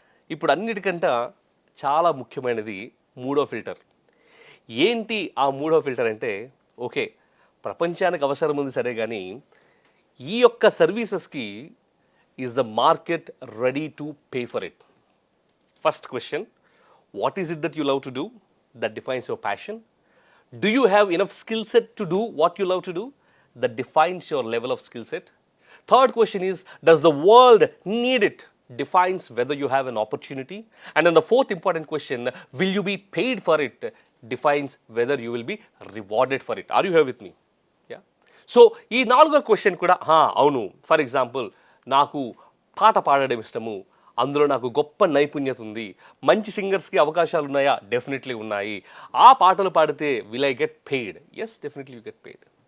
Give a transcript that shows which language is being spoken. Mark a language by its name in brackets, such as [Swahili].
[Telugu] ఇప్పుడు అన్నిటికంటే చాలా ముఖ్యమైనది మూడో ఫిల్టర్. ఏంటి ఆ మూడో ఫిల్టర్ అంటే, ఓకే ప్రపంచానికి అవసరం ఉంది సరే కానీ ఈ యొక్క సర్వీసెస్కి [English] Is the market ready to pay for it. First question, what is it that you love to do that defines your passion? Do you have enough skill set to do what you love to do that defines your level of skill set? Third question is, does the world need it? Defines whether you have an opportunity. And then the fourth important question, will you be paid for it? Defines whether you will be rewarded for it. Are you here with me? Yeah. [Telugu] So ఈ నాలుగో question కూడా అవును, [English] for example [Telugu] నాకు పాట పాడడం ఇష్టము, అందులో నాకు గొప్ప నైపుణ్యత ఉంది, మంచి సింగర్స్కి అవకాశాలు ఉన్నాయా, డెఫినెట్లీ ఉన్నాయి, ఆ పాటలు పాడితే [English] Will I get paid, yes definitely you get paid.